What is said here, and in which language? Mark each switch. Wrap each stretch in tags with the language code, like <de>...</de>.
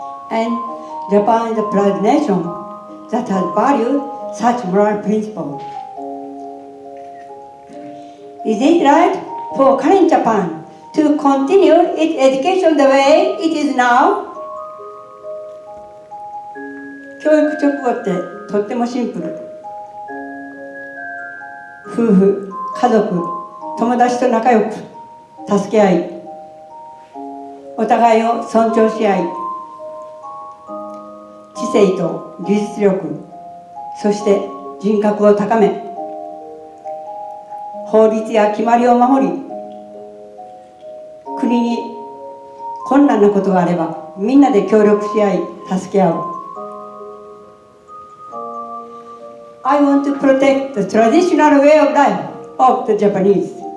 <en>And Japan is a proud nation that has valued such moral principles. Is it right for current Japan to continue its education the way it is now?</en> <ja>教育直後ってとってもシンプル。夫婦、家族、友達と仲良く助け合い、お互いを尊重し合い、知性と技術力、そして人格を高め、法律や決まりを守り、国に困難なことがあればみんなで協力し合い、助け合う。</ja> <en>I want to protect the traditional way of life of the Japanese.</en>